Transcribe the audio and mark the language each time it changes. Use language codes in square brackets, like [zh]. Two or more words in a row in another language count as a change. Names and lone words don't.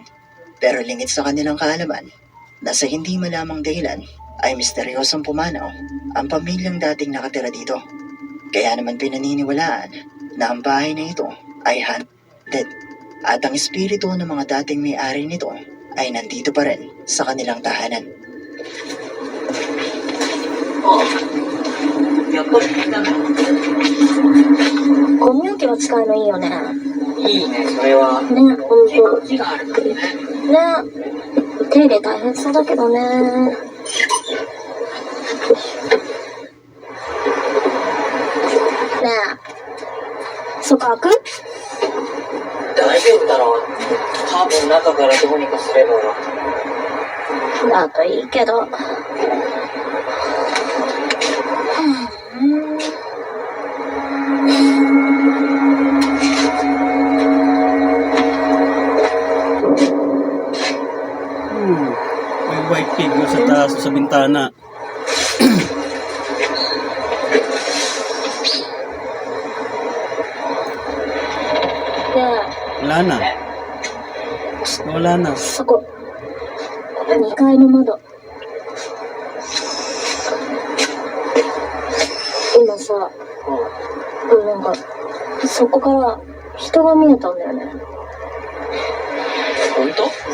[tl] Pero lingid sa kanilang kaalaman na sa hindi malamang dahilan ay misteryosong pumanaw ang pamilyang dating nakatira dito. Kaya naman pinaniniwalaan na ang bahay na ito ay haunted at ang espiritu ng mga dating may-ari nito ay nandito pa rin sa kanilang tahanan. [ja] やっぱりみんなのゴミ置きは使うのいいよね。いいね、それは。ね、ほんと。字があるからね。ね、手入れ大変そうだけどね。ねえ、そこ開く？大丈夫だろう。多分中からどうにかすれば。だといいけど。 [tl] May [en] white figure [tl] sa taas sa bintana. Wala na. Wala na. [ja] そこ。2階の窓。今さ、なんか、そこから人が見えたんだよね。本当？